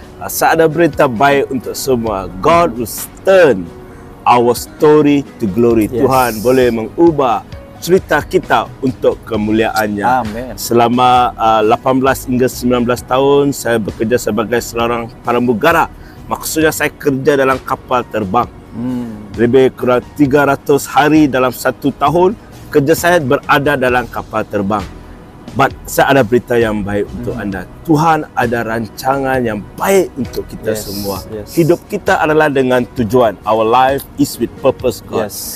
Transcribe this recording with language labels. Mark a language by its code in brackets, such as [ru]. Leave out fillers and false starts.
[ms] Saya ada berita baik untuk semua. [en] God will turn our story to glory. [ms] Tuhan boleh mengubah cerita kita untuk kemuliaannya. Amen. Selama 18 hingga 19 tahun saya bekerja sebagai seorang pramugara. Maksudnya saya kerja dalam kapal terbang. Lebih kurang 300 hari dalam satu tahun kerja saya berada dalam kapal terbang. But saya ada berita yang baik untuk anda. Tuhan ada rancangan yang baik untuk kita semua. Hidup kita adalah dengan tujuan. [en] Our life is with purpose, God.